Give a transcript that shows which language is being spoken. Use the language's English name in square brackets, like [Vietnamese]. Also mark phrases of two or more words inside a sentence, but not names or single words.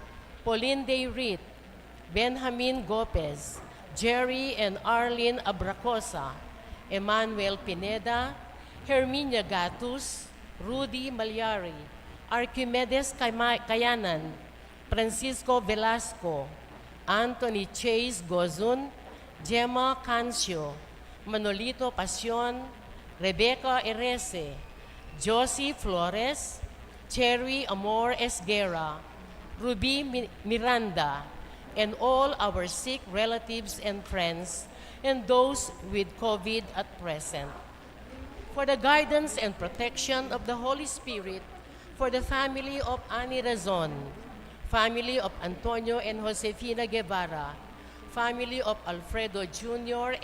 [English] Pauline Dayrit, Benjamin Gopez, Jerry and Arlene Abracosa, Emmanuel Pineda, Herminia Gatus, Rudy Malyari, Archimedes Kayanan, Francisco Velasco, Anthony Chase Gozun, Gemma Cancio, Manolito Pasion, Rebecca Erese, Josie Flores, Cherry Amor Esguera, Ruby Miranda, and all our sick relatives and friends, and those with COVID at present. For the guidance and protection of the Holy Spirit, for the family of Annie Razon, family of Antonio and Josefina Guevara, family of Alfredo Jr.